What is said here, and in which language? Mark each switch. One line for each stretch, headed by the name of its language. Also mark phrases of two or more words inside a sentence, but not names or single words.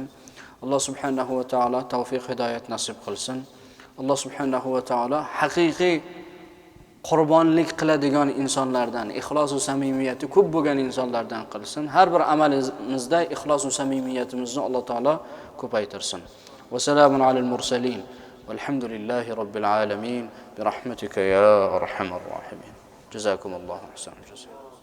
Uzbek: Alloh subhanahu va taolo tavfiq, hidoyat nasib qilsin. Alloh subhanahu va taolo haqiqiy qurbonlik qiladigan insonlardan, ixlos va samimiyati ko'p bo'lgan insonlardan qilsin. Har bir amalimizda ixlos va samimiyatimizni Alloh taolo ko'paytirsin.
Arabic: وسلام على المرسلين. والحمد لله رب العالمين برحمتك يا أرحم الراحمين. جزاكم الله أحسن.